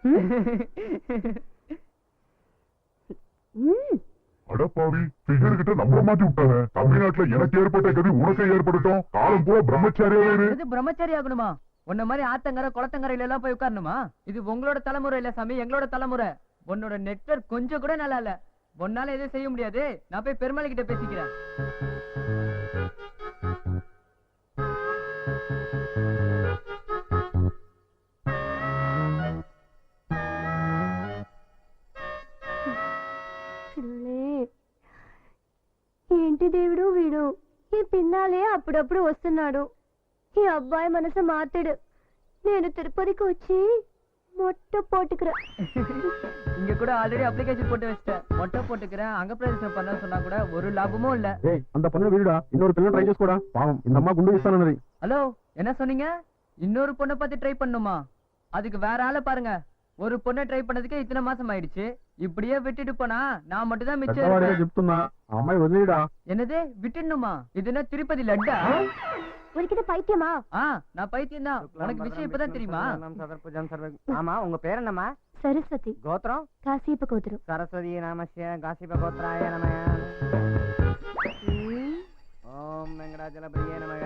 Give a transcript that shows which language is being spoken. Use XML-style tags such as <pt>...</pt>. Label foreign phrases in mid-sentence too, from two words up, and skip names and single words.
<ta>அடப்பாவி, ஃபிகர் கிட்ட நம்மள மாட்டி விட்டாங்க. தமிழ்நாட்டுல எனக்கு ஏற்பட்ட கதி உனக்கு ஏற்படட்டும். காலம் பூரா பிரம்மச்சாரியாவே இரு. இது பிரம்மச்சாரி ஆகணுமா? உன்ன மாதிரி ஆத்தங்கரை குளத்தங்கரையில எல்லாம் போய் உட்காரணுமா? இது உங்களோட தலைமுறை இல்ல சாமி, எங்களோட தலைமுறை. உன்னோட நெட்வொர்க் கொஞ்சம் கூட நல்லா இல்ல. உன்னால எதுவும் செய்ய முடியாது. நான் போய் பெருமாள் கிட்ட பேசிக்கிறேன்.</ta> <te>ఏంటి దేవుడు వీడు ఈ పిన్నాలే అప్పుడప్పుడు వస్తున్నాడు. ఈ అబ్బాయి మనసు మార్తాడు. నేను తిరుపతికి వచ్చి</te> <ta>மொட்டை போட்டுக்கிறேன். இங்க கூட</ta> <en>already application</en> <ta>போட்டு வச்சிட்டேன். மொட்டை போட்டுக்கிறேன், அங்க பிரதேசம் பண்ண சொன்னா கூட ஒரு லாபமும் இல்ல. அந்த பொண்ணு வீடுடா, இன்னொரு பிள்ளை ட்ரை చేసుకోடா. பாவம் இந்த அம்மா குண்டு வீசானது. ஹலோ, என்ன சொன்னீங்க? இன்னொரு பொண்ணை பார்த்து ட்ரை பண்ணுமா? அதுக்கு வேற ஆளை பாருங்க. ஒரு பொண்ணை ட்ரை பண்ணதுக்கு இத்தனை மாசம் ஆயிடுச்சு. இப்படியே விட்டுட்டு போனா நான் மட்டும் தான் மிச்சம்.</ta> <te>చెప్తున్నా అమ్మాయి వదిలేడా?</te> <ta>என்னது விட்டுணுமா? இது என்ன திருப்பதி லட்டா? உனக்கு பைத்தியமா? நான் பைத்தியம் தான். உனக்கு விஷயம் இப்பதான் தெரியுமா? ஆமா, உங்க பேர் என்னம்மா? சரஸ்வதி. கோத்திரம்? காசியப்ப கோத்திரம்.</ta> <sa>सरस्वती नमस्य काशिप गोत्राय नमय। ॐ वेङ्कटाचलपतये नमः.</sa>